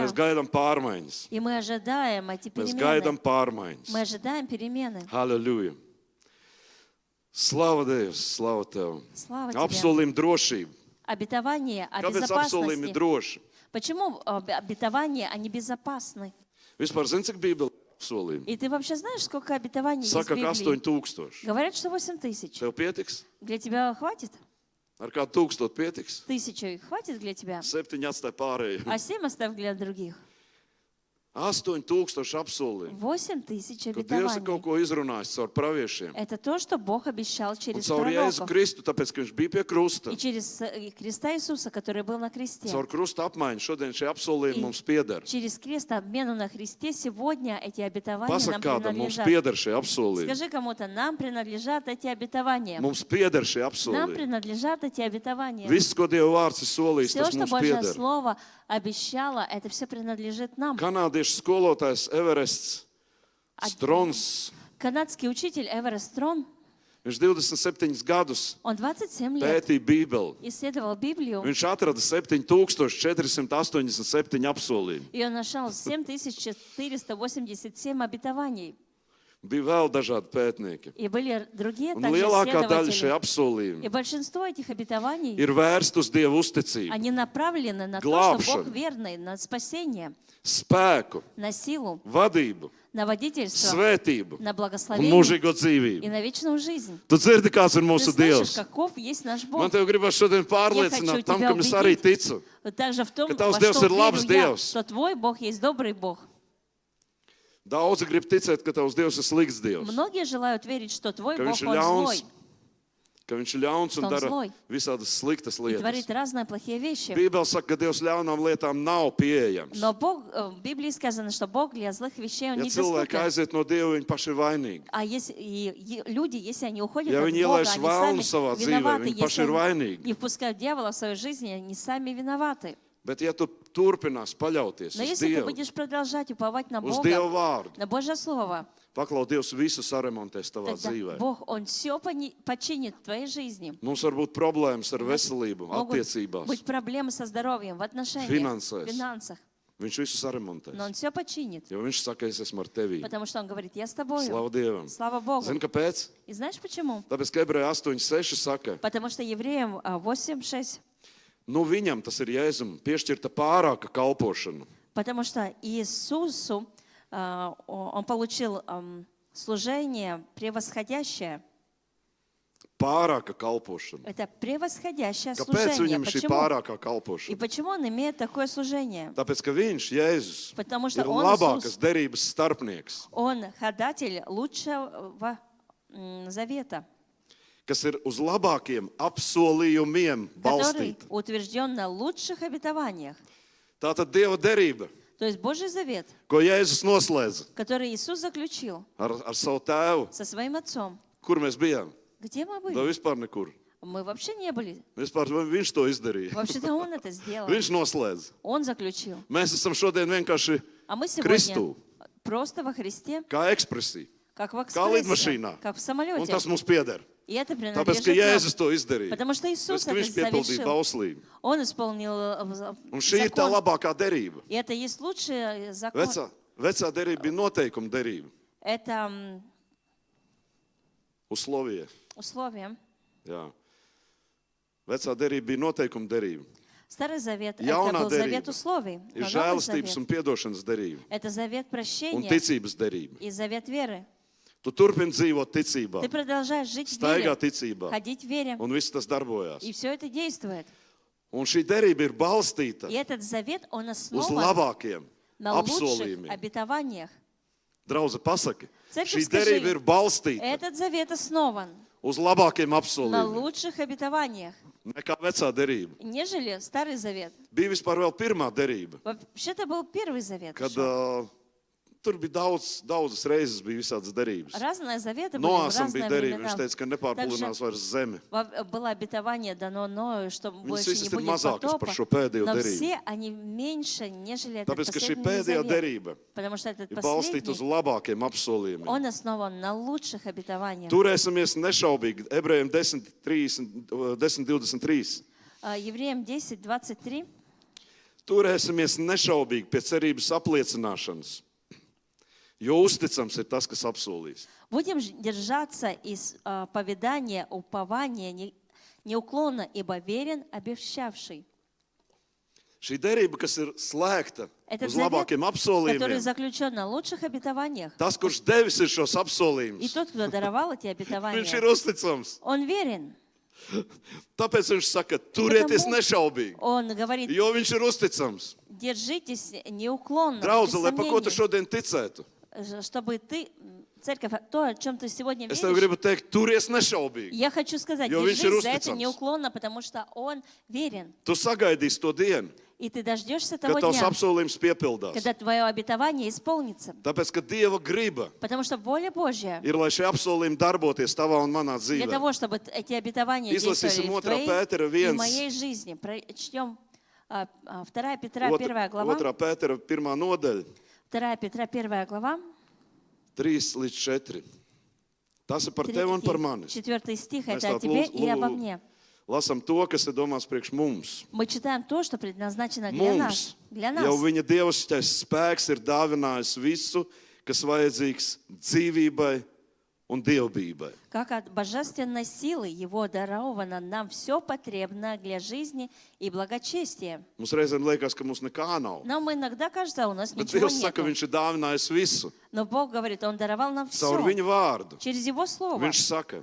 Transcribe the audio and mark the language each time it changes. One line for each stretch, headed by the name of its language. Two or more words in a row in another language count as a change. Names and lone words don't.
Latvian: Mēs gaidām pārmaiņas.
Russian: И мы ожидаем эти
Latvian: Mēs
Russian: перемены.
Latvian: gaidām pārmaiņas.
Russian: Мы ожидаем перемены.
Latvian: Halleluja! Slava Dievs, slava Tev.
Russian: Слава Тебе.
Latvian: Apsolījumi drošību.
Russian: Обетование о
Latvian: Kāpēc apsolījumi ir
Russian: безопасности.
Latvian: droši?
Russian: Почему обетования, они безопасны?
Latvian: Vispār zini, cik Bībele apsolījumi?
Russian: И ты вообще знаешь, сколько обетований есть в
Latvian: Saka, ka
Russian: Библии?
Latvian: 8000.
Russian: Говорят, что 8 тысяч.
Latvian: Tev pietiks?
Russian: Для тебя хватит?
Latvian: Ar kādu 1000 pietiks?
Russian: 1000 хватит для тебя?
Latvian: 7 atstāja pārējie.
Russian: А 7 оставь для других.
Latvian: 8000 apsolījumi.
Russian: 8 тысяч
Latvian: Ka Dievs ir kaut
Russian: обетований.
Latvian: ko izrunājis caur praviešiem.
Russian: Это то, что Бог обещал
Latvian: Un
Russian: через
Latvian: caur Jēzu
Russian: пророков.
Latvian: Kristu, tāpēc, ka viņš bija pie krusta.
Russian: И через Христа Иисуса, который был на кресте.
Latvian: Caur krusta apmaiņu šodien šie apsolījumi
Russian: И
Latvian: mums pieder.
Russian: через крест обмену на Христе сегодня эти обетования
Latvian: Pasaka
Russian: нам
Latvian: kādam, mums
Russian: принадлежат.
Latvian: pieder šie apsolījumi.
Russian: Скажи кому-то, нам принадлежат эти обетования.
Latvian: Mums pieder šie
Russian: Нам
Latvian: apsolījumi.
Russian: принадлежат эти обетования.
Latvian: Viss, ko Dieva vārds ir solījis,
Russian: Все,
Latvian: tas
Russian: что
Latvian: mums
Russian: Божье
Latvian: pieder.
Russian: Слово обещало, это все принадлежит нам.
Latvian: Kanādiešu skolotājs Everests Strons,
Russian: Канадский учитель Эверест Трон,
Latvian: viņš 27 gadus
Russian: он 27 лет
Latvian: pētīja Bībeli.
Russian: исследовал Библию,
Latvian: Viņš atrada 7487 apsolījumu.
Russian: и он нашел 7487 обетований.
Latvian: Bija vēl dažādi pētnieki.
Russian: И были другие
Latvian: Un
Russian: также
Latvian: lielākā daļa šie
Russian: исследователи.
Latvian: apsolījumi
Russian: И большинство этих обетований,
Latvian: ir vērsti uz Dieva uzticību,
Russian: они направлены на то, что Главшин. Бог верный, на спасение,
Latvian: spēku,
Russian: на силу,
Latvian: vadību,
Russian: на водительство,
Latvian: svētību
Russian: на
Latvian: un
Russian: благословение
Latvian: mūžīgo
Russian: и
Latvian: dzīvību.
Russian: на вечную жизнь.
Latvian: Tu dzirdi, kāds ir
Russian: Ты
Latvian: mūsu
Russian: слышишь,
Latvian: Dievs?
Russian: каков есть наш Бог.
Latvian: Man tev gribas šodien pārliecināt
Russian: хочу
Latvian: tam,
Russian: тебя
Latvian: kam es arī
Russian: убедить.
Latvian: ticu.
Russian: Вот также в том,
Latvian: Ka tavs
Russian: во
Latvian: Dievs
Russian: что
Latvian: ir labs
Russian: верю я,
Latvian: Dievs.
Russian: что твой Бог есть добрый Бог.
Latvian: Daudzi grib ticēt, ka tavs Dievs ir slikts Dievs.
Russian: Многие желают верить, что твой
Latvian: Ka
Russian: Бог,
Latvian: viņš ir
Russian: Он
Latvian: ļauns,
Russian: злой
Latvian: ka viņš ir ļauns un
Russian: Ka он
Latvian: dara
Russian: zlой.
Latvian: visādas sliktas
Russian: и
Latvian: lietas.
Russian: творит разные плохие вещи.
Latvian: Bībele saka, ka Dievs ļaunām lietām nav pieejams.
Russian: Но Бог, в Библии сказано, что Бог для злых вещей Он
Latvian: Ja
Russian: не
Latvian: cilvēki
Russian: доступен.
Latvian: aiziet no Dieva, viņi paši ir vainīgi.
Russian: А если люди, если они уходят
Latvian: Ja
Russian: от
Latvian: viņi
Russian: Бога,
Latvian: ielaiž
Russian: они
Latvian: vēlnu
Russian: сами
Latvian: savā dzīvē,
Russian: виноваты.
Latvian: viņi paši ir
Russian: Если они
Latvian: vainīgi.
Russian: не впускают дьявола в свою жизнь, они сами виноваты.
Latvian: Bet ja tu turpinās paļauties
Russian: Но
Latvian: uz
Russian: если ты
Latvian: Dievu,
Russian: будешь продолжать уповать на
Latvian: uz Dieva
Russian: Бога,
Latvian: vārdu,
Russian: на Божье Слово,
Latvian: paklau, Dievs visu saremontēs tavā
Russian: тогда
Latvian: dzīvē.
Russian: Бог, Он все починит в твоей жизни.
Latvian: Mums var būt problēmas ar veselību,
Russian: Могут
Latvian: attiecībās.
Russian: быть проблемы со здоровьем, в отношениях, Финансах. в финансах.
Latvian: Viņš visu saremontēs.
Russian: Но Он все починит,
Latvian: Jo viņš saka, es esmu ar tevi.
Russian: потому что Он говорит, я с тобой.
Latvian: Slavu Dievam.
Russian: Слава Богу.
Latvian: Zini, kāpēc?
Russian: И знаешь почему?
Latvian: Tāpēc, ka Ebreja 8.6 saka,
Russian: Потому что Евреям 8:6.
Latvian: nu viņam, tas ir Jēzum, piešķirta pārāka kalpošana.
Russian: Потому что Иисусу Он получил служение превосходящее.
Latvian: Pārāka kalpošana.
Russian: Это превосходящее
Latvian: Kāpēc
Russian: служение.
Latvian: viņam šī
Russian: Почему?
Latvian: pārākā
Russian: И
Latvian: kalpošana?
Russian: почему он имеет такое служение?
Latvian: Tāpēc, ka viņš, Jēzus,
Russian: Потому что
Latvian: ir
Russian: он,
Latvian: labākas
Russian: Иисус,
Latvian: derības starpnieks,
Russian: он ходатель лучшего завета,
Latvian: kas ir uz labākiem apsolījumiem
Russian: который
Latvian: balstīta.
Russian: утвержден на лучших обетованиях.
Latvian: Tātad Dieva derība,
Russian: То есть Божий завет,
Latvian: ko Jēzus noslēdza
Russian: который Иисус заключил
Latvian: ar savu tēvu,
Russian: со своим отцом.
Latvian: kur mēs bijām.
Russian: Где мы
Latvian: Da
Russian: были?
Latvian: vispār nekur.
Russian: Мы вообще не были.
Latvian: Vispār viņš to izdarīja.
Russian: Вообще-то Он это сделал.
Latvian: Viņš noslēdza.
Russian: Он заключил.
Latvian: Mēs esam šodien vienkārši
Russian: А мы сегодня
Latvian: Kristu,
Russian: просто во Христе,
Latvian: kā ekspresija,
Russian: как в
Latvian: kā
Russian: экспрессе,
Latvian: lidmašīnā.
Russian: как в
Latvian: Un
Russian: самолете.
Latvian: tas mums pieder.
Russian: И это
Latvian: Tāpēc,
Russian: принадлежит
Latvian: ka Jēzus
Russian: нам.
Latvian: to izdarīja.
Russian: Потому что Иисус
Latvian: Tāpēc, ka
Russian: это
Latvian: viņš piepildīja
Russian: совершил.
Latvian: bauslību.
Russian: Он исполнил
Latvian: Un šī ir tā
Russian: закон.
Latvian: labākā derība.
Russian: И это есть лучший закон.
Latvian: Vecā derība bija noteikuma derība.
Russian: Это
Latvian: Uz Sloviju.
Russian: условие.
Latvian: Jā. Vecā derība bija noteikuma derība.
Russian: Старый завет
Latvian: Jaunā
Russian: это был завет
Latvian: derība
Russian: условий.
Latvian: ir
Russian: Но Новый
Latvian: žēlastības
Russian: завет
Latvian: un piedošanas derība.
Russian: это завет
Latvian: Un
Russian: прощения
Latvian: ticības derība.
Russian: и завет веры.
Latvian: Tu turpini dzīvot ticībā,
Russian: Ты продолжаешь жить в
Latvian: staigā
Russian: вере,
Latvian: ticībā.
Russian: ходить в вере.
Latvian: Un viss tas darbojās.
Russian: И все это действует.
Latvian: Un šī derība ir balstīta
Russian: И этот завет, он
Latvian: uz
Russian: основан
Latvian: labākiem
Russian: на лучших
Latvian: apsolījumiem.
Russian: обетованиях.
Latvian: Draudze, pasaki,
Russian: Церковь,
Latvian: šī
Russian: скажи,
Latvian: derība ir balstīta
Russian: Этот завет основан
Latvian: uz labākiem
Russian: на
Latvian: apsolījumiem
Russian: лучших обетованиях,
Latvian: nekā vecā derība.
Russian: нежели Старый Завет.
Latvian: Bija vispār vēl pirmā derība,
Russian: Вообще-то был Первый Завет.
Latvian: kad
Russian: еще.
Latvian: tur bija daudzas reizes bija visādas derības.
Russian: Разные заветы были в
Latvian: Noāsam bija
Russian: разное
Latvian: derība,
Russian: времена.
Latvian: viņš teica, ka nepārpūlinās vairs zemi.
Russian: Было обетование дано Ною, что больше
Latvian: visas
Russian: не
Latvian: ir
Russian: будет
Latvian: mazākas
Russian: потопа,
Latvian: par šo pēdējo
Russian: но
Latvian: derību.
Russian: все они меньше, нежели этот
Latvian: Tāpēc, ka šī
Russian: последний
Latvian: pēdējā
Russian: завет.
Latvian: derība
Russian: Потому что этот
Latvian: ir balstīta uz
Russian: последний,
Latvian: labākiem apsolījumiem.
Russian: он основан на лучших обетованиях.
Latvian: Turēsimies nešaubīgi. Ebrejiem 10:23.
Russian: Евреям 10:23.
Latvian: Turēsimies nešaubīgi pie cerības apliecināšanas. Jo uzticams ir tas, kas apsolīs.
Russian: Будем держаться из поведания, упования неуклонно, ибо верен обещавший.
Latvian: Šī derība, kas ir slēgta
Russian: Этот
Latvian: uz
Russian: завет,
Latvian: labākiem
Russian: который
Latvian: apsolījumiem,
Russian: заключен на лучших обетованиях.
Latvian: tas, kurš devis ir šos
Russian: И
Latvian: apsolījumus,
Russian: тот, кто даровал эти
Latvian: viņš ir
Russian: обетования,
Latvian: uzticams.
Russian: он верен.
Latvian: Tāpēc viņš saka, turieties
Russian: Потому
Latvian: nešaubīgi,
Russian: Он говорит,
Latvian: jo viņš ir uzticams.
Russian: держитесь неуклонно, без
Latvian: Draudze, lai par ko tu
Russian: сомнений,
Latvian: šodien ticētu?
Russian: чтобы ты, церковь, то, о чем ты сегодня
Latvian: Es tev
Russian: веришь,
Latvian: gribu teikt, turies nešaubīgi.
Russian: я хочу сказать,
Latvian: Jo viņš ir
Russian: держись за это
Latvian: uzticams.
Russian: неуклонно, потому что он верен.
Latvian: Tu sagaidīsi to dienu,
Russian: И ты дождешься
Latvian: kad
Russian: того
Latvian: tavs
Russian: дня,
Latvian: apsolījums piepildās.
Russian: когда твое обетование исполнится.
Latvian: Tāpēc, ka Dieva griba
Russian: Потому что воля Божья
Latvian: ir, lai šie apsolījumi darboties tavā un manā
Russian: для
Latvian: dzīvē.
Russian: того, чтобы эти обетования
Latvian: Izlasīsim
Russian: действовали в
Latvian: 2.
Russian: твоей
Latvian: Pētera
Russian: и
Latvian: 1.
Russian: в моей жизни. Прочтем 2 Петра, 1
Latvian: 2.
Russian: глава.
Latvian: Pētera 1. nodaļa,
Russian: 2 Петра, 1 глава.
Latvian: 3-4. Tas ir par tevi un par mani.
Russian: 4 стих,
Latvian: Mēs
Russian: это о
Latvian: tā
Russian: тебе и обо мне.
Latvian: lasām to, kas ir domāts priekš mums.
Russian: Мы читаем то, что предназначено для нас.
Latvian: Mums
Russian: Для
Latvian: jau
Russian: нас.
Latvian: viņa dievišķais spēks ir dāvinājis visu, kas vajadzīgs dzīvībai un dievbijai.
Russian: Как от божественной силы Его даровано нам все потребное для жизни и благочестия.
Latvian: Mums reizēm liekas, ka mums nekā nav.
Russian: Нам иногда кажется, у нас
Latvian: Bet
Russian: ничего
Latvian: Dievs saka,
Russian: нет.
Latvian: viņš ir dāvinājis visu.
Russian: Но Бог говорит, Он даровал нам
Latvian: Caur
Russian: все.
Latvian: viņa vārdu.
Russian: Через Его Слово.
Latvian: Viņš saka,